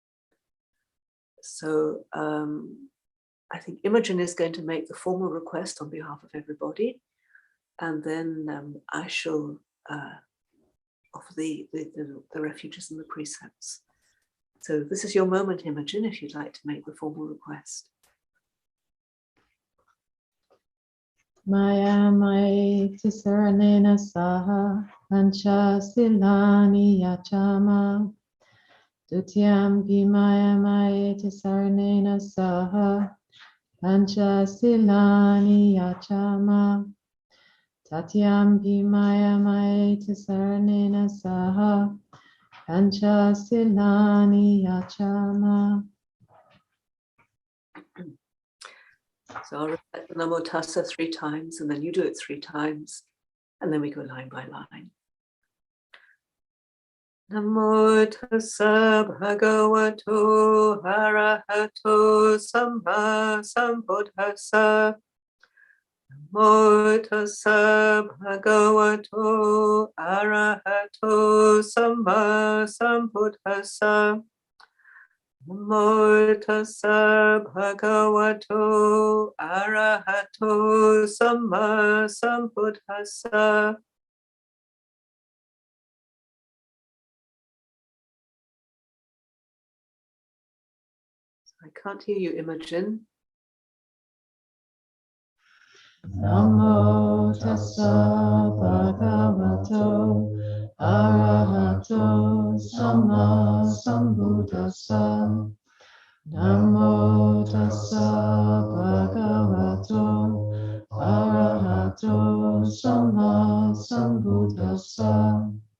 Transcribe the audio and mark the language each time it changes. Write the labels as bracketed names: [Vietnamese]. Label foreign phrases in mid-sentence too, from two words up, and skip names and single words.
[English] So I think Imogen is going to make the formal request on behalf of everybody, and then I shall offer the refuges and the precepts. So this is your moment, Imogen, if you'd like to make the formal request. [Pali] Maya Maya Tisaranena Saha Pancha Silani Yachama Dutyam Pi Maya Maya Tisaranena Saha Pancha Silani Yachama Tatyam Pi Maya Maya Tisaranena Saha Pancha Silani Yachama. [English] So I'll repeat the [Pali] Namo Tassa [English] 3 times, and then you do it 3 times, and then we go line by line. [Pali] Namo Tassa Bhagavato Arahato Samma Sambuddhassa. Namo Tassa Bhagavato Arahato Samma Sambuddhassa. Namo Tassa Bhagavato Arahato Samma Sambuddhassa. [English] I can't hear you, Imogen. [Pali] Namo Tassa Bhagavato Arahato Samma Sambuddhassa. Namo Tassa Bhagavato Arahato Samma Sambuddhassa.